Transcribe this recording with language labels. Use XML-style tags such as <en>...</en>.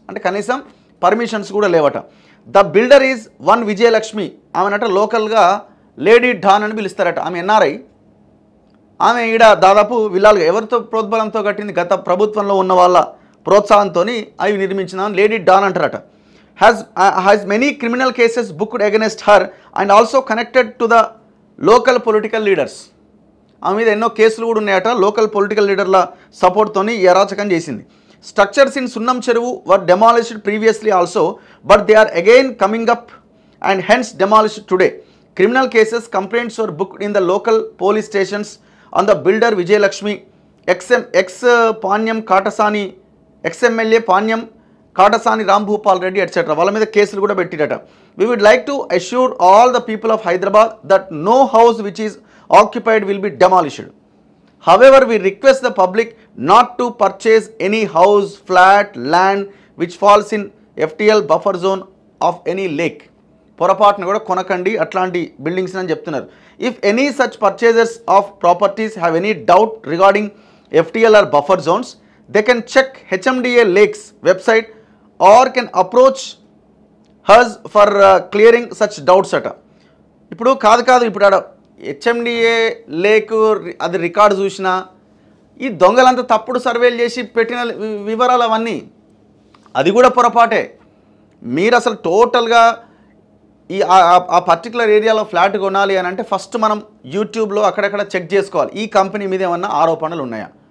<te>అంటే కనీసం పర్మిషన్స్ కూడా లేవట.</te> <en>the builder is 1</en> <te>Vijayalakshmi. ఆమెనట లోకల్గా లేడీ డాన్ అని పిలుస్తారట. ఆమె ఎన్ఆర్ఐ. ఆమె ఈడ దాదాపు విల్లాలుగా ఎవరితో ప్రోద్బలంతో కట్టింది? గత ప్రభుత్వంలో ఉన్న వాళ్ళ ప్రోత్సాహంతో అవి నిర్మించిన లేడీ డాన్ అంటారట.</te> <en>has many criminal cases booked against her and also connected to the local political leaders.</en> <te>ఆమె మీద ఎన్నో కేసులు కూడా ఉన్నాయట, లోకల్ పొలిటికల్ లీడర్ల సపోర్ట్తోని ఈ అరాచకం చేసింది.</te> <en>Structures in Sunnam Cheruvu were demolished previously also but they are again coming up and hence demolished today. Criminal cases complaints were booked in the local police stations on the builder Vijayalakshmi, ex Panyam Katasani, ex MLA Panyam Katasani Ram Bhupal Reddy et cetera.</en> <te>వాళ్ళ మీద కేసులు కూడా పెట్టిరట.</te> <en>We would like to assure all the people of Hyderabad that no house which is occupied will be demolished. However, we request the public not to purchase any house, flat, land which falls in FTL buffer zone of any lake.</en> <te>పొరపాటును కూడా కొనకండి అట్లాంటి buildings అని చెప్తున్నారు.</te> <en>If any such purchasers of properties have any doubt regarding FTL or buffer zones, they can check HMDA Lakes website or can approach us for clearing such doubts అట.</en> <te>ఇప్పుడు కాదు ఇప్పుడు ఆడ హెచ్ఎండిఏ లేక్ అది record చూసినా ఈ దొంగలంతా తప్పుడు సర్వేలు చేసి పెట్టిన వివరాలు అవన్నీ అది కూడా పొరపాటే. మీరు అసలు టోటల్గా ఈ ఆ పర్టికులర్ ఏరియాలో ఫ్లాట్ కొనాలి అని అంటే ఫస్ట్ మనం యూట్యూబ్లో అక్కడక్కడ చెక్ చేసుకోవాలి ఈ కంపెనీ మీద ఏమన్నా ఆరోపణలు ఉన్నాయా.</te>